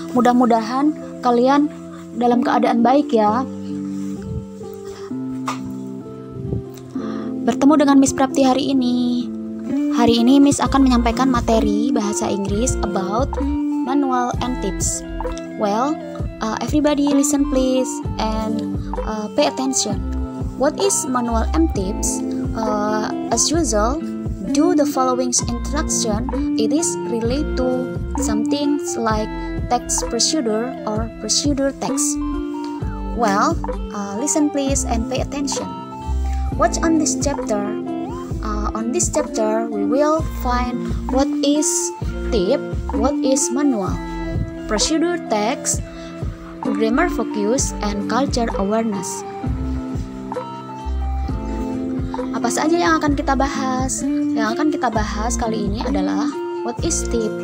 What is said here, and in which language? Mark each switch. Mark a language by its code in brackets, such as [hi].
[id] Mudah-mudahan kalian dalam keadaan baik ya. Bertemu dengan Miss Prapti hari ini. Hari ini Miss akan menyampaikan materi bahasa Inggris about manual and tips. [en] Well, everybody listen please and pay attention. What is manual and tips? As usual, do the following instruction. It is related to some things like text procedure or procedure text. Well, listen please and pay attention. What's on this chapter? On this chapter, we will find what is tip, what is manual, procedure text, grammar focus, and culture awareness. [id] Apa saja yang akan kita bahas? Yang akan kita bahas kali ini adalah [en] what is tip?